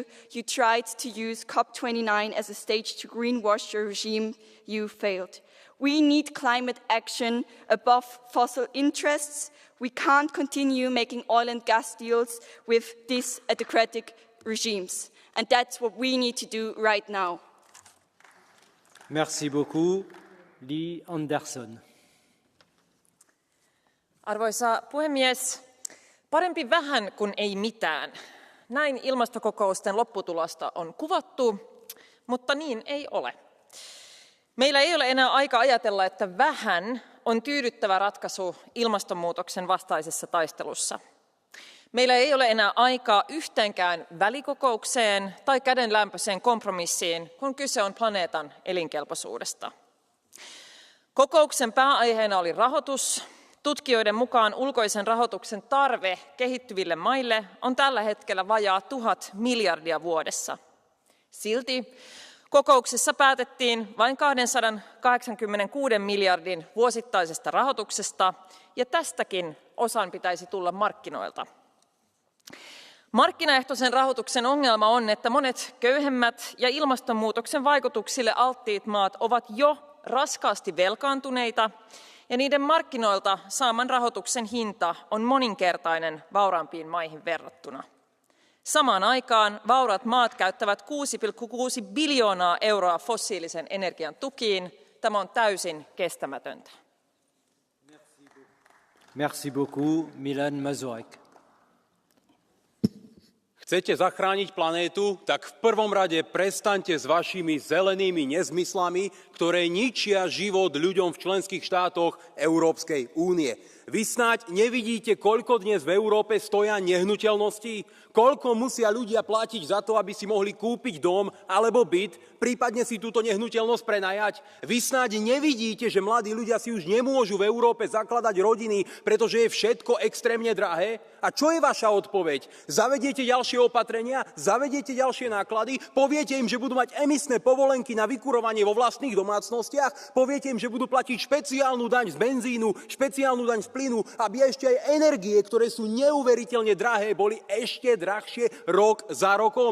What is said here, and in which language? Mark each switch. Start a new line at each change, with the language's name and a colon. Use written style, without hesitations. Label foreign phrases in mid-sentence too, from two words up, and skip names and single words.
English: You tried to use COP29 as a stage to greenwash your regime. You failed. We need climate action above fossil interests. We can't continue making oil and gas deals with these autocratic regimes. And that's what we need to do right now.
French: Merci beaucoup. Li Andersson.
Finnish: Arvoisa puhemies, parempi vähän kuin ei mitään. Näin ilmastokokousten lopputulosta on kuvattu, mutta niin ei ole. Meillä ei ole enää aika ajatella, että vähän on tyydyttävä ratkaisu ilmastonmuutoksen vastaisessa taistelussa. Meillä ei ole enää aikaa yhteenkään välikokoukseen tai kädenlämpöiseen kompromissiin, kun kyse on planeetan elinkelpoisuudesta. Kokouksen pääaiheena oli rahoitus. Tutkijoiden mukaan ulkoisen rahoituksen tarve kehittyville maille on tällä hetkellä vajaa 1000 miljardia vuodessa. Silti kokouksessa päätettiin vain 286 miljardin vuosittaisesta rahoituksesta, ja tästäkin osan pitäisi tulla markkinoilta. Markkinaehtoisen rahoituksen ongelma on, että monet köyhemmät ja ilmastonmuutoksen vaikutuksille alttiit maat ovat jo raskaasti velkaantuneita, ja niiden markkinoilta saaman rahoituksen hinta on moninkertainen vauraampiin maihin verrattuna. Samaan aikaan vauraat maat käyttävät 6,6 biljoonaa euroa fossiilisen energian tukiin. Tämä on täysin kestämätöntä.
French: Merci beaucoup, Milan Mazurek.
Slovak: Chcete zachrániť planétu, tak v prvom rade prestaňte s vašimi zelenými nezmyslami, ktoré ničia život ľuďom v členských štátoch Európskej únie. Vy snáď nevidíte, koľko dnes v Európe stoja nehnuteľností? Koľko musia ľudia platiť za to, aby si mohli kúpiť dom alebo byt, prípadne si túto nehnuteľnosť prenajať? Vy snáď nevidíte, že mladí ľudia si už nemôžu v Európe zakladať rodiny, pretože je všetko extrémne drahé? A čo je vaša odpoveď? Zavediete ďalšie opatrenia? Zavediete ďalšie náklady? Poviete im, že budú mať emisné povolenky na vykurovanie vo vlastných domácnostiach? Poviete im, že budú platiť špeciálnu daň z benzínu, špeciálnu daň z plynu, aby ešte aj energie, ktoré sú neuveriteľne drahé, boli ešte drahšie rok za rokom?